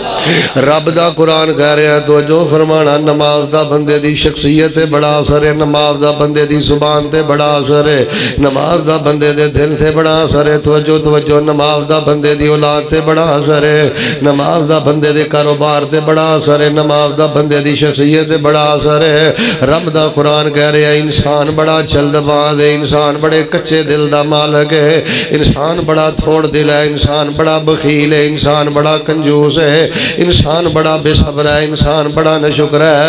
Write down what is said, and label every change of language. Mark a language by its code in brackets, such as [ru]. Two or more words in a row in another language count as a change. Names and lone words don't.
[pa] رب دا قرآن کہہ رہے ہیں توجہ فرمانا نماز دا بندے دی شخصیت تے بڑا اثر ہے نماز دا بندے دی زبان تے بڑا اثر ہے نماز دا بندے دے دل تے بڑا اثر ہے توجہ نماز دا بندے دی اولاد تے بڑا اثر ہے نماز دا بندے دے کاروبار تے بڑا اثر ہے نماز دا بندے دی شخصیت تے بڑا اثر ہے رب دا قرآن کہہ رہے ہیں انسان بڑا جلد باز ہے انسان بڑے کچے دل دا مالک ہے انسان بڑا تھوڑ دل ہے انسان بڑا بخیل ہے انسان بڑا کنجوس ہے انسان بڑا بے صبر ہے انسان بڑا ناشکر ہے